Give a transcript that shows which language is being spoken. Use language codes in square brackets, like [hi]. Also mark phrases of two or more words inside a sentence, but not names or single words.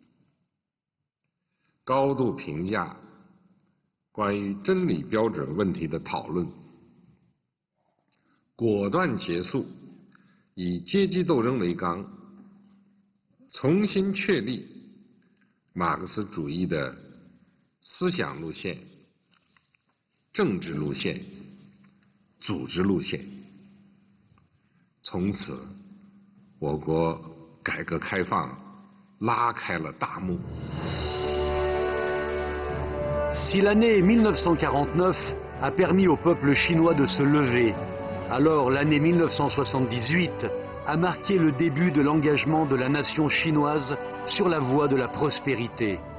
[zh] 高度评价关于真理标准问题的讨论，果断结束以阶级斗争为纲，重新确立马克思主义的思想路线、政治路线、组织路线。从此，我国改革开放拉开了大幕。 [fr] Si l'année 1949 a permis au peuple chinois de se lever, alors l'année 1978 a marqué le début de l'engagement de la nation chinoise sur la voie de la prospérité.